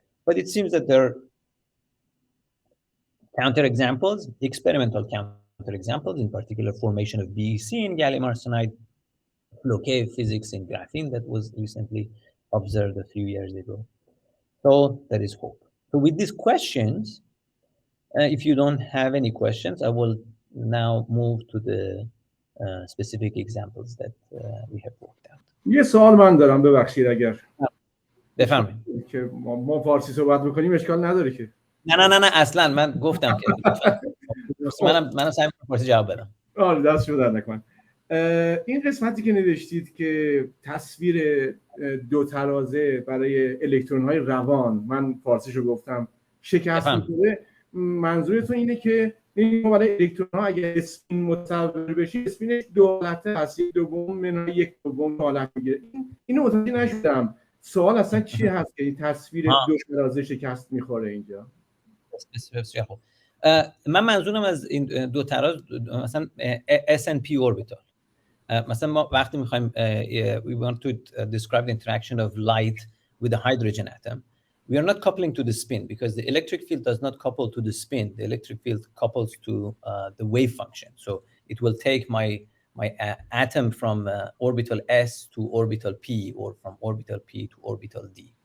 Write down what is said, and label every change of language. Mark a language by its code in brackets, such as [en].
[en] But it seems that there are counterexamples, experimental counterexamples, in particular formation of BEC in gallium arsenide, Loquet physics in graphene that was recently observed a few years ago. So there is hope. So with these questions, if you don't have any questions, I will now move to the specific examples that we have worked out. [fa] یه سوال من دارم، ببخشید اگر بفرمایید. که ما فارسی صحبت بکنیم اشکال نداره که. نه اصلا من گفتم که منم سعی می‌کنم فارسی جواب بدم. دست شما در نکنه. این قسمتی که نوشتید که تصویر دو ترازه برای الکترون‌های روان، من فارسیشو گفتم، شکست می‌خوره، منظورتون اینه که ما برای الکترون‌ها اگه اسپین متصور بشیم، اسپینش دو حالت هست، یک دوم منهای یک دوم حالت میگیره. اینو متوجه نشدم. سوال اصلا چی هست که این تصویر دو ترازه شکست می‌خوره اینجا؟ بسیار خوب. من منظورم از این دو تراز مثلا SNP orbital. مثلا ما وقتی می‌خوایم [en] we want to describe the interaction of light with the hydrogen atom, we are not coupling to the spin because the electric field does not couple to the spin. The electric field couples to the wave function. So it will take my atom from orbital S to orbital P, or from orbital P to orbital D.